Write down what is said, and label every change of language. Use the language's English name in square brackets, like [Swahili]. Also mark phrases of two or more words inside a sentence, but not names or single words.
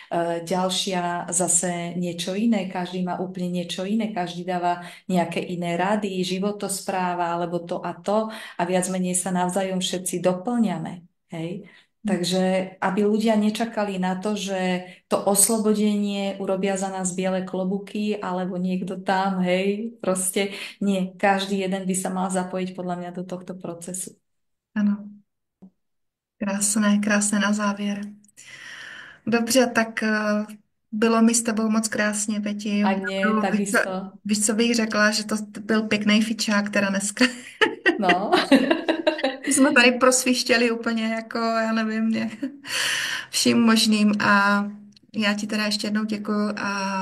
[Slovak] Ďalšia zase niečo iné, každý má úplne niečo iné, každý dáva nejaké iné rady, životospráva alebo to a to a viac menej sa navzájom všetci doplňame. Hej? Takže aby ľudia nečakali na to, že to oslobodenie urobia za nás biele klobuky alebo niekto tam, hej, proste nie. Každý jeden by sa mal zapojiť podľa mňa do tohto procesu. [Czech] Ano, krásné, krásné na závěr. Dobře, tak bylo mi s tebou moc krásně, Peti. [Slovak] A nie, [Czech] Opravdu, [Slovak] takisto. [Czech] víš, co bych řekla, že to byl pěkný fičák teda dneska. No. My jsme tady prosvištěli úplně jako, já nevím, vším možným a já ti teda ještě jednou děkuju a